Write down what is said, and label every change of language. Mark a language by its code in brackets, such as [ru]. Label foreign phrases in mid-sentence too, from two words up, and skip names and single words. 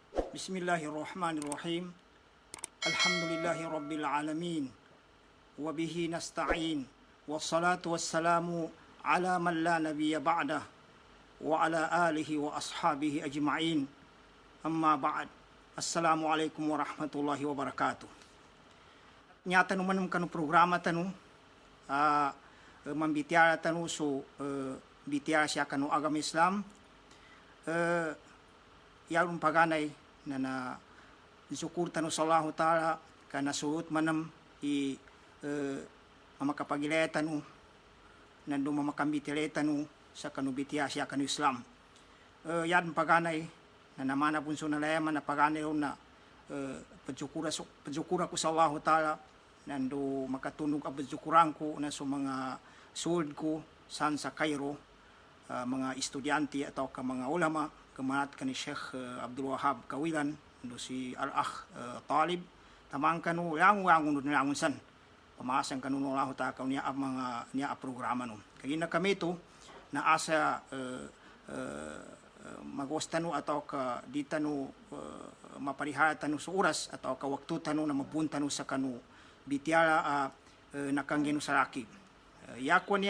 [ar] بسم الله الرحمن الرحيم. الحمد لله رب العالمين. وبه نستعين. والصلاة والسلام على من لا نبي بعده. وعلى آله وأصحابه أجمعين. أما بعد. السلام عليكم ورحمة الله وبركاته. [mdh] Nyata naman kanu programa tanu mambitiara tanu so bitiara siya kanu agama Islam. Yalun paganay na syukur tanu sa [ar] الله تعالى [mdh] kana suot manam mamakapagilaya tanu nando mamakambitile tanu sa kanu bitiya siya kanu Islam. Yan paganay na namana punso na layaman na paganay na padyukura ko sa [ar] الله تعالى [mdh] nando makatunog ang padyukuran ko na sa mga suod ko saan sa Cairo, mga estudyante atau ka mga ulama kemanat kani Syekh Abdul Wahab Kawilan do si Al-Akh Talib tamang kanu yang langun san pamasan kanu Allah ta kau niya mga niya programa no kagina kami to na asa magostano atau ka ditano maparihara tanu sa oras atau ka waktu tanu na mapunta no sa kanu bitiara nakanggeno saraki yakwa niya